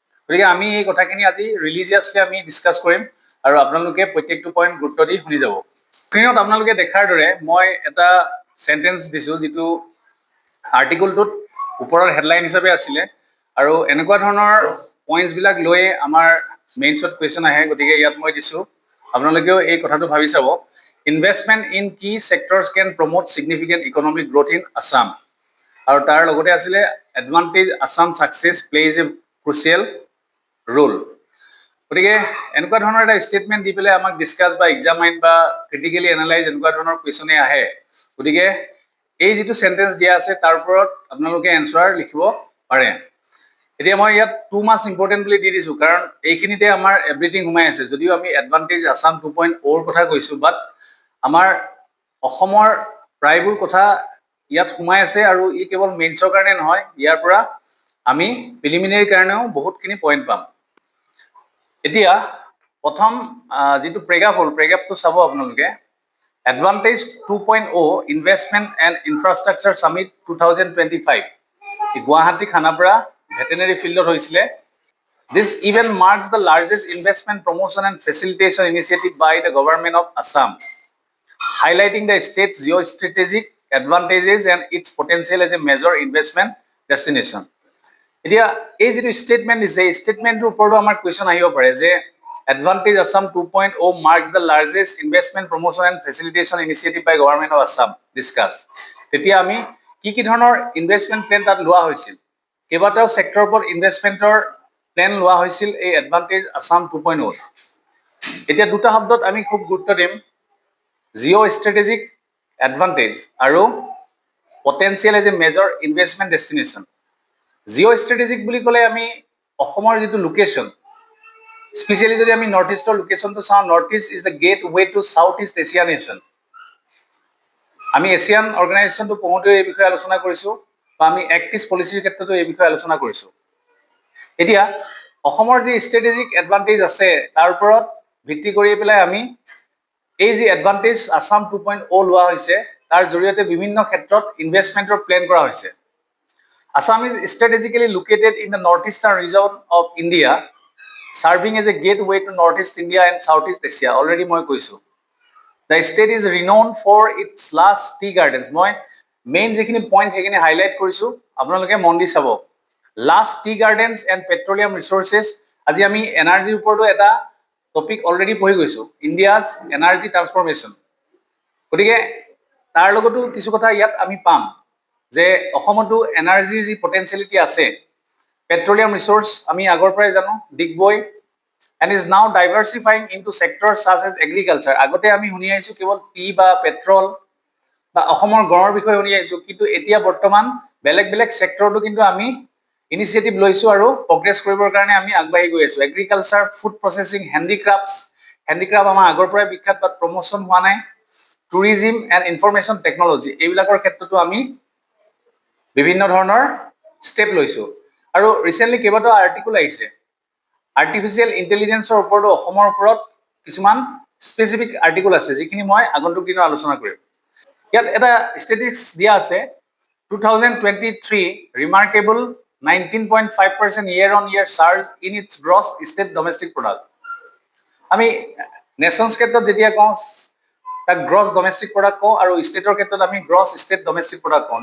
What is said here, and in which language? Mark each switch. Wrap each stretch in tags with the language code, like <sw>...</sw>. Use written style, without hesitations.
<as>গতিকে আমি এই কথাখিনি আজি ৰিলিজিয়াছলি আমি ডিছকাছ কৰিম আৰু আপোনালোকে প্ৰত্যেকটো পইণ্ট গুৰুত্ব দি শুনি যাব। স্ক্ৰীনত আপোনালোকে দেখাৰ দৰে মই এটা চেণ্টেন্স দিছোঁ যিটো আৰ্টিকলটোত ওপৰৰ হেডলাইন হিচাপে আছিলে আৰু এনেকুৱা ধৰণৰ পইণ্টছবিলাক লৈ আমাৰ মেইনছত কুৱেশ্যন আহে। গতিকে ইয়াত মই দিছোঁ, আপোনালোকেও এই কথাটো ভাবি চাব।</as> <en>investment in key sectors can promote significant economic growth in Assam,</en> <as>আৰু তাৰ লগতে আছিলে</as> <en>Advantage Assam success plays a crucial role.</en> <as>গতিকে এনেকুৱা ধৰণৰ এটা ষ্টেটমেণ্ট দি পেলাই আমাক ডিছকাছ বা এক্সামাইন বা ক্ৰিটিকেলি এনালাইজ এনেকুৱা ধৰণৰ কুৱেশ্যনে আহে। গতিকে এই যিটো চেণ্টেন্স দিয়া আছে তাৰ ওপৰত আপোনালোকে এনচাৰ লিখিব পাৰে। এতিয়া মই ইয়াত</as> <en>too much important</en> <as>বুলি দি দিছোঁ, কাৰণ এইখিনিতে আমাৰ এভৰিথিং সোমাই আছে। যদিও আমি এডভান্টেজ আছাম 2.0 কথা কৈছোঁ, বাট আমাৰ অসমৰ প্ৰায়বোৰ কথা ইয়াত সোমাই আছে আৰু ই কেৱল মেইনছৰ কাৰণে নহয়, ইয়াৰ পৰা আমি প্ৰিলিমিনেৰীৰ কাৰণেও বহুতখিনি পইণ্ট পাম। এতিয়া প্ৰথম যিটো প্ৰেগাপটো চাব আপোনালোকে। Advantage 2.0 investment and infrastructure summit 2025 Guwahati Khanapara veterinary ফিল্ডত হৈছিলে।</as> <en>This event marks the largest investment promotion and facilitation initiative by the government of Assam, highlighting the state's geostrategic advantages and its potential as a major investment destination.</en> <as>এতিয়া এই যিটো statement দিছে, এই ষ্টেটমেণ্টটোৰ ওপৰতো আমাৰ question আহিব পাৰে যে</as> <en>Advantage Assam 2.0 marks the largest investment promotion and facilitation initiative by government of Assam discuss.</en> <as>তেতিয়া আমি কি ধৰণৰ ইনভেষ্টমেণ্ট প্লেন তাত লোৱা হৈছিল, কেইবাটাও ছেক্টৰৰ ওপৰত ইনভেষ্টমেণ্টৰ প্লেন লোৱা হৈছিল এই এডভান্টেজ আছাম 2.0। এতিয়া দুটা শব্দত আমি খুব গুৰুত্ব দিম, জিঅ' ষ্ট্ৰেটেজিক এডভান্টেজ আৰু</as> <en>Potential as a major investment destination.</en> <as>Jio strategic বুলি ক'লে আমি অসমৰ যিটো লোকেশ্যন, স্পেচিয়েলি যদি আমি নৰ্থ ইষ্টৰ লোকেশ্যনটো চাওঁ,</as> <en>North east is the gateway to south east Asia nation.</en> <as>আমি এছিয়ান অৰ্গেনাইজেশ্যনটো পঢ়োঁতেও এই বিষয়ে আলোচনা কৰিছোঁ বা আমি এক্ট ইষ্ট পলিচিৰ ক্ষেত্ৰতো এই বিষয়ে আলোচনা কৰিছোঁ। এতিয়া অসমৰ যি ষ্ট্ৰেটেজিক এডভান্টেজ আছে তাৰ ওপৰত ভিত্তি কৰি পেলাই আমি এই যি এডভান্টেজ আছাম 2.0 লোৱা হৈছে তাৰ জৰিয়তে বিভিন্ন ক্ষেত্ৰত ইনভেষ্টমেণ্টৰ প্লেন কৰা হৈছে।</as> <en>Assam is strategically located in the northeastern region of India, serving as a gateway to Northeast India and Southeast Asia.</en> <as>Already মই কৈছোঁ।</as> <en>The state is renowned for its lush tea gardens.</en> <as>মই main যিখিনি point সেইখিনি highlight কৰিছোঁ, আপোনালোকে মন দি চাব।</as> <en>Lush tea gardens and petroleum resources.</en> <as>আজি আমি এনাৰ্জিৰ ওপৰতো এটা টপিক অলৰেডি পঢ়ি গৈছোঁ, ইণ্ডিয়াজ এনাৰ্জি ট্ৰান্সফৰ্মেশ্যন। গতিকে তাৰ লগতো কিছু কথা ইয়াত আমি পাম যে অসমতো এনাৰ্জিৰ যি পটেঞ্চিয়েলিটি আছে, পেট্ৰলিয়াম ৰিচোৰ্চ আমি আগৰ পৰাই জানো, Digboi</as> <en>And is now diversifying into sector such as agriculture.</en> <as>আগতে আমি শুনি আহিছোঁ কেৱল টি বা পেট্ৰল বা অসমৰ গড়ৰ বিষয়ে শুনি আহিছোঁ, কিন্তু এতিয়া বৰ্তমান বেলেগ বেলেগ ছেক্টৰতো কিন্তু আমি ইনিচিয়েটিভ লৈছোঁ আৰু প্ৰগ্ৰেছ কৰিবৰ কাৰণে আমি আগবাঢ়ি গৈ আছোঁ। এগ্ৰিকালচাৰ, ফুড প্ৰচেছিং, হেণ্ডিক্ৰাফ্ট আমাৰ আগৰ পৰাই বিখ্যাত, বাট প্ৰমোশ্যন হোৱা নাই। টুৰিজিম এণ্ড ইনফৰমেশ্যন টেকনলজি, এইবিলাকৰ ক্ষেত্ৰতো আমি বিভিন্ন ধৰণৰ ষ্টেপ লৈছোঁ। আৰু ৰিচেণ্টলি কেইবাটাও আৰ্টিকল আহিছে আৰ্টিফিচিয়েল ইণ্টেলিজেন্সৰ ওপৰতো অসমৰ ওপৰত কিছুমান স্পেচিফিক আৰ্টিকল আছে যিখিনি মই আগন্তুক দিনত আলোচনা কৰিম। ইয়াত এটা ষ্টেটিষ্টিক্স দিয়া আছে,</as> <en>2023 remarkable 19.5% year-on-year surge in its gross state domestic product.</en> <as>আমি নেশ্যনছ ক্ষেত্ৰত যেতিয়া কওঁ তাক গ্ৰছ ডমেষ্টিক প্ৰডাক্ট কওঁ আৰু ষ্টেটৰ ক্ষেত্ৰত আমি গ্ৰছ ষ্টেট ডমেষ্টিক প্ৰডাক্ট কওঁ।</as>